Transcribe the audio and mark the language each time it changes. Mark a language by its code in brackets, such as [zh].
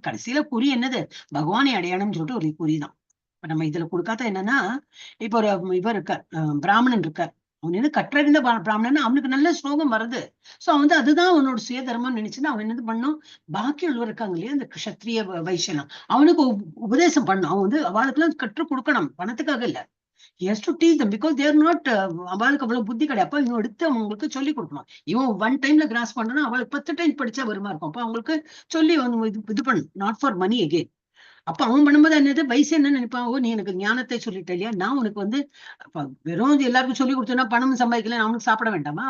[ta] கடைசியில குறி என்னது, பகவானை அடையணும்னு சொல்லிட்டு ஒரு குறிதான். இப்ப நம்ம இதுல கொடுக்காத என்னன்னா, இப்ப இவர் இருக்கார், பிராமணன் இருக்கார், அவன் என்ன கற்றறிந்த பிராமணன், அவனுக்கு நல்ல ஸ்லோகம் வருது. சோ அவன் வந்து அதுதான் அவனோட சுயதர்மம் நினைச்சுன்னா அவன் என்ன பண்ணும், பாக்கி உள்ளவர் இருக்காங்க இல்லையா இந்த கஷத்திரிய வைசியனா, அவனுக்கு உபதேசம் பண்ணும். அவன் வந்து அவளுக்கு எல்லாம் கற்றுக் கொடுக்கணும், பணத்துக்காக இல்ல. [en] He has to teach them because they are not [ta] அவளுக்கு அவ்வளவு புத்தி கிடையாது. அப்ப இவன் எடுத்து அவங்களுக்கு சொல்லி கொடுக்கணும். இவன் ஒன் டைம்ல கிராஸ் பண்ணனா அவளுக்கு 10 டைம் படிச்சா வருமா இருக்கும். அப்ப அவங்களுக்கு சொல்லி இது பண்ணு, [en] Not for money again. [ta] அப்ப அவன் பண்ணும்போது என்னது, வயசு என்ன நினைப்பான், ஓ நீ எனக்கு ஞானத்தை சொல்லிட்ட இல்லையா, நான் உனக்கு வந்து வெறும் எல்லாருக்கும் சொல்லி கொடுத்தேன்னா பணம் சம்பாதிக்கல, நான் அவனுக்கு சாப்பிட வேண்டாமா.